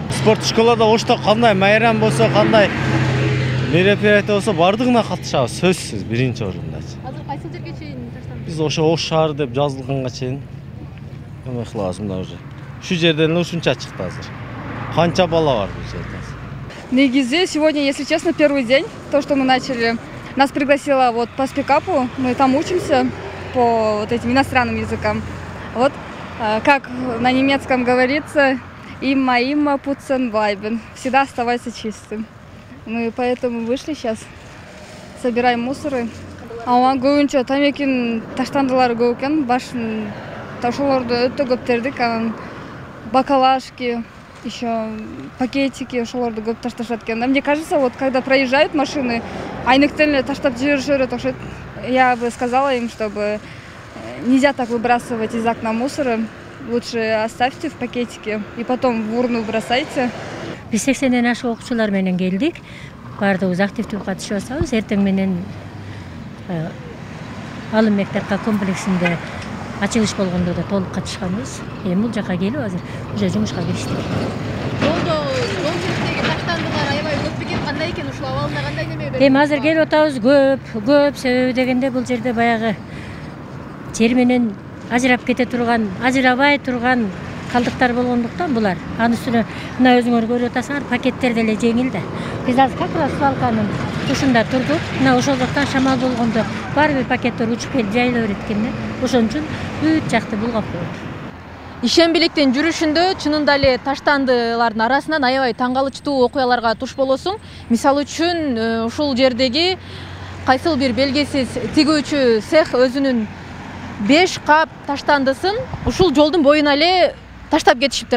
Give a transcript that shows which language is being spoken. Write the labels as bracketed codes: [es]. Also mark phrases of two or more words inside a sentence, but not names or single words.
[ky] Спорт школада Ошто кандай майрам болсо, кандай мероприятие болсо бардыгына катышабыз, сөзсүз биринчи орунда. Азыр кайсы жерге чейин таштандыңыз? Биз ошо Ош шаары деп жазылганга чейин эме кылабыз мына уже. Ушу жерден ушунча чыкты азыр. Канча бала бар бул жерде? Негизи, [ru] сегодня, если честно, первый день, то, что мы начали. Нас пригласила вот по спикапу, мы там учимся по вот этим иностранным языкам. Вот, как на немецком говорится, [de] immer putzen bleiben, [ru] всегда оставайся чистым. Мы поэтому вышли сейчас, собираем мусоры. [ky] Ага, көбүнчө тамекин таштандылары көп экен, башын ошолорду өтө көп тердик, анан бакалашки, [ru] еще пакетики, [ky] ошолорду көп ташташат экен. [ru] Мне кажется, вот когда проезжают машины, [ky] айныктен эле таштап жиберишет окшойт. [ru] Я бы сказала им, чтобы нельзя так выбрасывать из окна мусора. Лучше оставьте в пакетике и потом в урну бросайте. [ky] Биз 80ден ашык окуучулар менен келдик. Бардыгыбыз активдүү катышып атабыз. Эртең менен алым мектепка комплексинде ачылыш болгондо да толук катышканбыз. Эми бул жака келип азыр уже жумушка кириштик. Жол четиндеги таштандылар аябай көп бекен, кандай экен ушул абалында кандай неме берип? Эми азыр келип атабыз көп себеби дегенде бул жерде баягы жер менен ажырап кете турган, ажырабай турган калдыктар болгондуктан булар. Анын үстүнө мына өзүңөр көрүп атасыңар, пакеттер деле жеңил да. Биз азыр [ru] как раз [ky] свалканын тушунда турдук. Мына ошол жактан шамал болгондо баары бир пакеттер учуп келип жайыла берет экен да. Ошон үчүн бүт жакты булгап коет. Ишембиликтин жүрүшүндө чынында эле таштандылардын арасынан аябай таң калычтуу окуяларга туш болосуң. Мисалы үчүн ушул жердеги кайсыл бир белгисиз тигүүчү цех өзүнүн 5 кап таштандысын ушул жолдун боюна эле таштап кетишиптир.